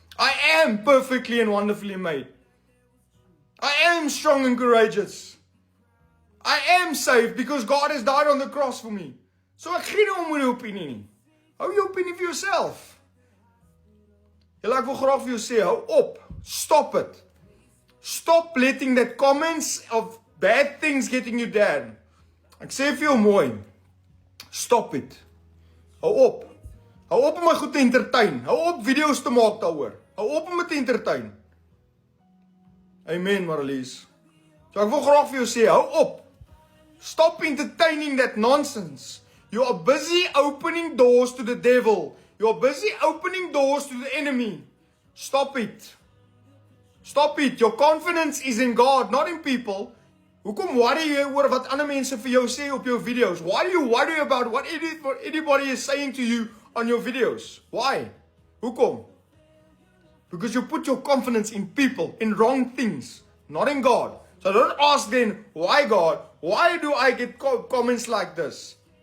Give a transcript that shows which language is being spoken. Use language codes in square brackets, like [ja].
[en] I am perfectly and wonderfully made. I am strong and courageous. I am saved because God has died on the cross for me. [af] So ek gee nie om oor die opinie nie. Hou jou opinie vir jouself. Julle, ek wil graag vir jou sê, hou op. [en] Stop it. Stop letting that comments of bad things getting you down. [af] Ek sê vir jou mooi. [en] Stop it. [af] Hou op. Hou op om my goed te entertain. Hou op video's te maak daaroor. Hou op om dit te entertain. Amen, Marlies. So ek wil graag vir jou sê, hou op. [en] Stop entertaining that nonsense. You are busy opening doors to the devil. You are busy opening doors to the enemy. Stop it. Stop it. Your confidence is in God, not in people. [af] Hoekom worry jy oor wat ander mense vir jou sê op jou video's? [en] Why do you worry about what anybody is saying to you on your videos? Why? [af] Hoekom? [en] Because you put your confidence in people, in wrong things, not in God. So don't ask then, why God? Why do I get comments like this?